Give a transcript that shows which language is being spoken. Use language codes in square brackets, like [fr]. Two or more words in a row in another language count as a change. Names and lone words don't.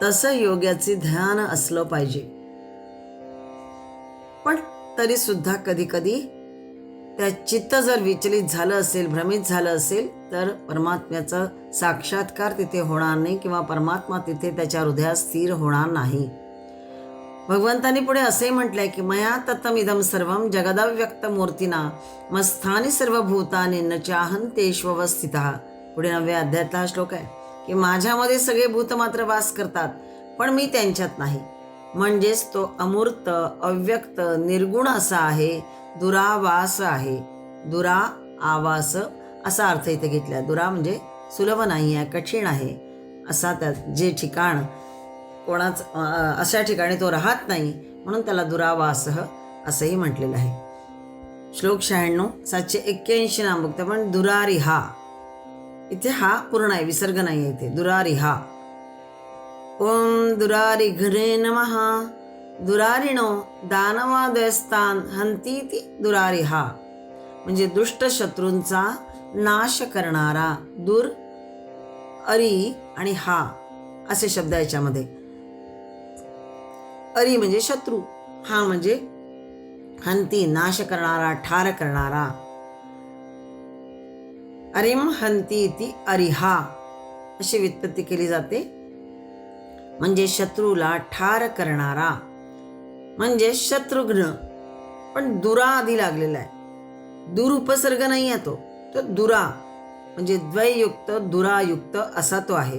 [mr] तसं योग्याचे ध्यान असलं पाहिजे. पण तरी सुद्धा कधी कधी त्या चित्त जर विचलित झालं असेल, भ्रमित झालं असेल तर परमात्म्याचा साक्षात्कार तिथे होणार नाही किंवा परमात्मा तिथे त्याच्या हृदयात स्थिर होणार नाही. भगवंतांनी पुढे असे म्हटलंय की [sa] मया तत्तमिदं सर्वं जगदव्यक्त मूर्तिना मस्थानी सर्वभूतानि न चाहंतेष्वस्थितः. [mr] पुढे 9व्या अध्यायातला हा श्लोक आहे की माझ्यामध्ये सगळे भूत मात्र वास करतात पण मी त्यांच्यात नाही. म्हणजेच तो अमूर्त, अव्यक्त, निर्गुण असा आहे, दुरावास आहे. दुरा आवास असा अर्थ इथे घेतला. दुरा म्हणजे सुलभ नाही आहे, कठीण आहे असा त्या जे ठिकाण अशा ठिकाणी तो राहत नाही, म्हणून त्याला दुरावास असंही म्हटलेलं आहे. श्लोक 96 781 नाम बघतो पण दुरारिहा. इथे हा पूर्ण आहे, विसर्ग नाही आहे इथे. [sa] दुरारिहा. ओम दुरारिघ्रे नमः. दुरारिणो दानवादयस्तान हंतीति दुरारिहा. [mr] म्हणजे दुष्ट शत्रूंचा नाश करणारा. दूर, अरी आणि हा असे शब्द याच्यामध्ये. अरी म्हणजे शत्रू, हा म्हणजे हंती, नाश करणारा, ठार करणारा. [sa] अरिम हंती इति अरिहा [mr] अशी व्युत्पत्ती केली जाते. म्हणजे शत्रूला ठार करणारा, म्हणजे शत्रुघ्न. पण दुरा आधी लागलेला आहे, दूर उपसर्ग नाही आहे तो दुरा, म्हणजे द्वययुक्त दुरायुक्त असा तो आहे.